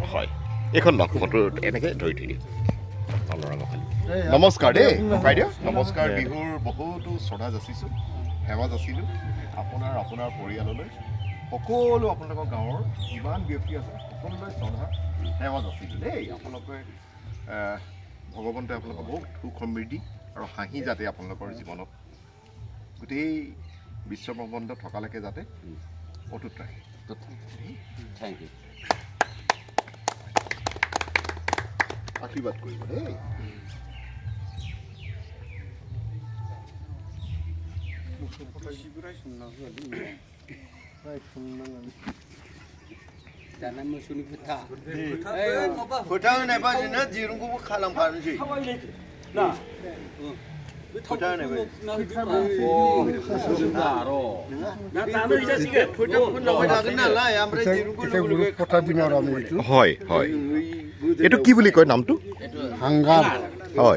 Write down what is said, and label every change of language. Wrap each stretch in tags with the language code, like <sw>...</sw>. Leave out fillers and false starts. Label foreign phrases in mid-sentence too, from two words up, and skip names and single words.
<as>হয় এইখন লগ ফটো এনেকৈ ধৰি থৈ দিওঁ নমস্কাৰ দেই বাইদেউ নমস্কাৰ বিহুৰ বহুতো শ্ৰদ্ধা যাচিছোঁ সেৱা যাচিলোঁ আপোনাৰ পৰিয়াললৈ সকলো আপোনালোকৰ গাঁৱৰ যিমান ব্যক্তি আছে সকলোলৈ শ্ৰদ্ধা সেৱা যাচিলোঁ দেই আপোনালোকে ভগৱন্তে আপোনালোকৰ বহুত সুখ সমৃদ্ধি আৰু হাঁহি যাতে আপোনালোকৰ জীৱনত গোটেই বিশ্বব্ৰহ্মাণ্ড থকালৈকে যাতে অটুট ৰাখে</as> <en>thank you</en> <as>আশীৰ্বাদ কৰিব দেই</as> <brx>फोटाङो नायबानो दिरुंखौबो खालामखानोसै</brx> <as>হয় হয় এইটো কি বুলি কয় নামটো হাংগাৰ হয়</as>